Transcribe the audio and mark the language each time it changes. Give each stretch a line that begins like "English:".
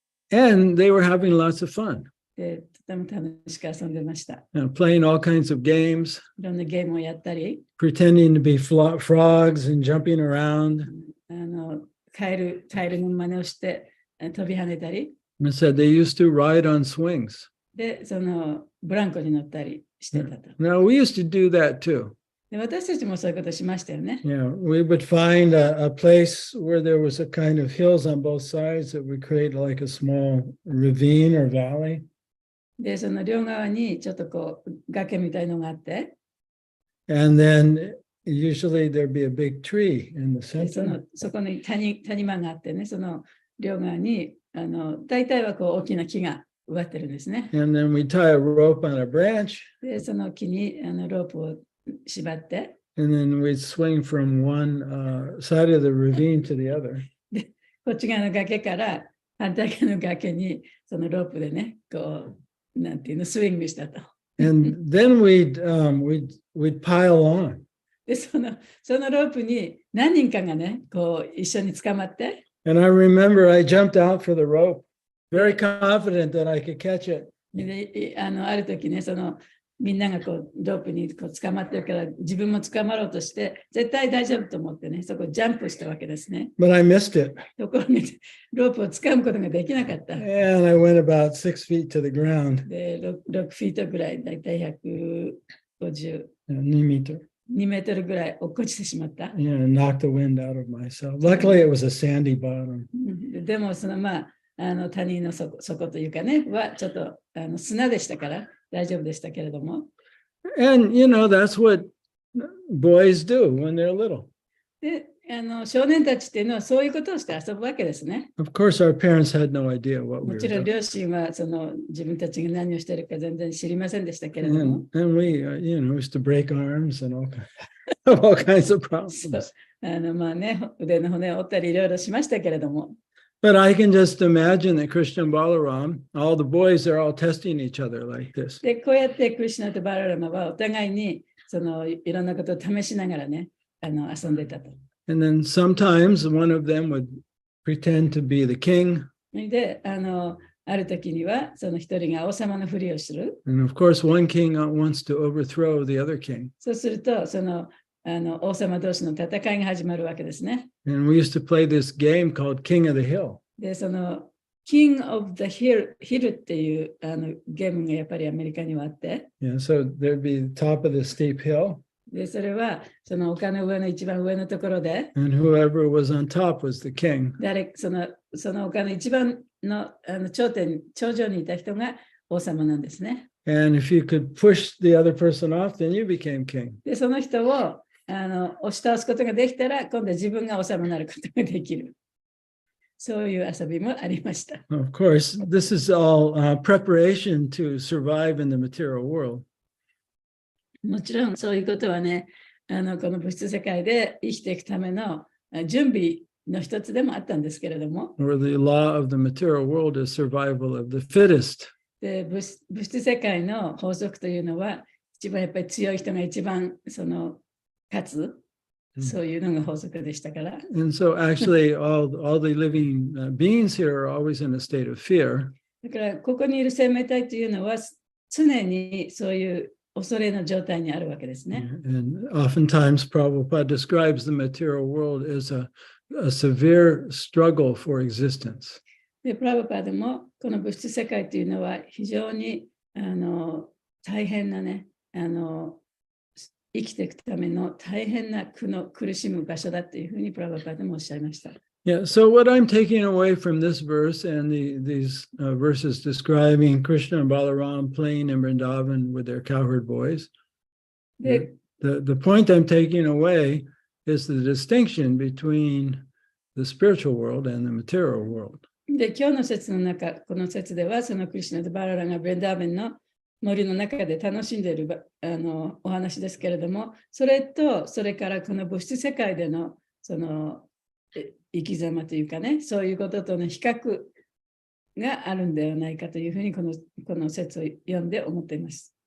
English: And they were having lots of fun,
Japanese: でとても楽しく遊んでました。
English: playing all kinds of games,
Japanese: いろんなゲームをやったり、
English: pretending to be frogs and jumping around.
Japanese: カエルの真似をして飛び跳ねたり、
English: And it said they used to ride on swings.
Japanese: で、そのブランコに乗ったりしてたと。
English: Now, we used to do that too.
Japanese: で私たちもそういうことしましたよね。
English: Yeah, we would find a place where there was a kind of hills on both sides that would create like a small ravine or valley.
Japanese: で、その両側にちょっとこう崖みたいのがあって、
English: And then usually there'd be a big tree in the
Japanese: でそ
English: center.
Japanese: こに谷間があってね、その両側に大体はこう大きな木が植わってるんですね。
English: And then we tie a rope on a branch,
Japanese: で、その木にロープを縛って、
English: and then we'd swing from one side of the ravine to the other.
Japanese: こっち側の崖から反対側の崖にそのロープでね、こう、なんていうの、スイングしたと。
English: And then we'd pile on.
Japanese: で、そのロープに何人かがね、こう一緒に捕まって、
English: And I remember I jumped out for the rope, very confident that I could catch it.
Japanese: である時ね、みんながこうロープにこう捕まってるから自分も捕まろうとして絶対大丈夫と思ってね、そこジャンプしたわけですね。
English: But I missed it.
Japanese: ところがロープを掴むことができなかった。
English: And I went about 6 feet to the ground.
Japanese: で 6フィートぐらい、だいたい152
English: 2 meter.
Japanese: メートルぐらい落っこちてしまった。
English: Yeah, knocked the wind out of myself. Luckily, it was a sandy bottom.
Japanese: でも谷の底というかね、はちょっと砂でしたから大丈夫でしたけれども。
English: And, that's what boys do when they're little.
Japanese: で、少年たちっていうのはそういうことをして遊ぶわけですね。
English: Of course, our parents had no idea what we
Japanese: も
English: were
Japanese: ちろん
English: doing.
Japanese: 両親は自分たちが何をしているか全然知りませんでしたけれども、
English: And we, used to break arms and all kinds of
Japanese: そう
English: problems.
Japanese: 腕の骨を折ったりいろいろしましたけれども、
English: But I can just imagine that Krishna and Balaram, all the boys, they're all testing each other like this.
Japanese: でこうやってクリシュナとバララマはお互いにいろんなことを試しながらね、遊んでたと。
English: And then sometimes one of them would pretend to be the king.
Japanese: で、ある時にはその一人が王様のふりをする。
English: And of course, one king wants to overthrow the other king.
Japanese: そうすると、王様同士の戦いが始まるわけですね。
English: And we used to play this game called King of the Hill.
Japanese: で、King of the Hill っていうゲームがやっぱりアメリカにはあって、
English: Yeah, so there'd be the top of the steep hill,
Japanese: で、それは丘の上の一番上のところで、
English: and whoever was on top was the king.
Japanese: その丘の一番の頂上にいた人が王様なんですね。
English: And if you could push the other person off, then you became king.
Japanese: で、その人を押し倒すことができたら、今度は自分が王様になることができる。そういう遊びもありました。
English: Of course, this is all preparation to survive in the material world.
Japanese: もちろんそういうことはね、この物質世界で生きていくための準備の一つでもあったんですけれども、
English: Where the law of the material world is survival of the fittest.
Japanese: で物質世界の法則というのは、一番やっぱり強い人が一番勝つ、そういうのが法則でしたから。
English: And so actually all the living beings here are always in a state of fear.
Japanese: だからここにいる生命体というのは常にそういう恐れの状態にあるわけですね。
English: And oftentimes Prabhupada describes the material world as a severe struggle for existence.
Japanese: で、プラブパーでもこの物質世界というのは非常に大変なね、生きていくための大変な苦しむ場所だというふうにプラブパーでもおっしゃいました。
English: Yeah, so what I'm taking away from this verse and these verses describing Krishna and Balaram playing in Vrindavan with their cowherd boys,
Japanese: で、
English: the point I'm taking away is the distinction between the spiritual world and the material world.
Japanese: で、今日の説の中、この説では、そのクリシュナとバララがブレンダーベンの森の中で楽しんでいるお話ですけれども、それと、それからこの物質世界での生き様というかね、そういうこととの比較があるんではないかというふうにこの説を読んで思っています。